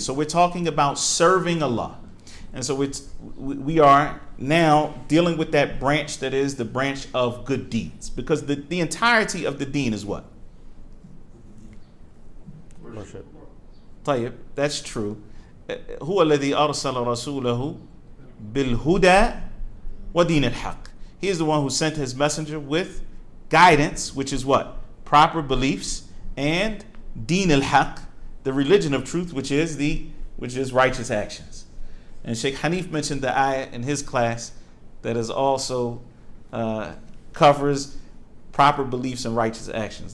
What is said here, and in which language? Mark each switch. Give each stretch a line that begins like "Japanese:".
English: So we're talking about serving Allah. And so we are now dealing with that branch that is the branch of good deeds. Because the entirety of the deen is what? Worship. طيب, that's true.
Arabic: هو الذي أرسل رسوله بالهدى ودين الحق.
English: He is the one who sent his messenger with guidance, which is what? Proper beliefs, and deen al-haq, the religion of truth, which is righteous actions. And Sheikh Hanif mentioned the ayah in his class that is also covers proper beliefs and righteous actions.